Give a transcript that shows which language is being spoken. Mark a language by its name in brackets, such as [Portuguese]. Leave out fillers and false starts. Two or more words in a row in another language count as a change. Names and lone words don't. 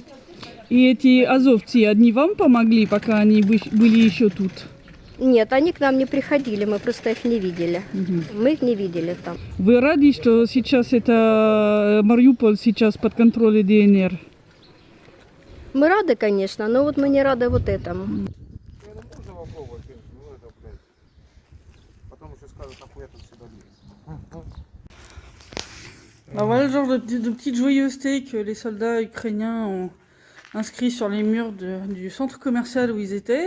[Russian] И эти азовцы, одни вам помогли, пока они были еще тут? Нет, они к нам не приходили, мы просто их не видели. Мы их не видели там. Вы рады, что сейчас это Мариуполь сейчас под контролем ДНР? Мы рады, конечно, но вот мы не рады вот этому. [French] Alors voilà le genre de petites joyeusetés que les soldats ukrainiens ont inscrit sur les murs du centre commercial où ils étaient.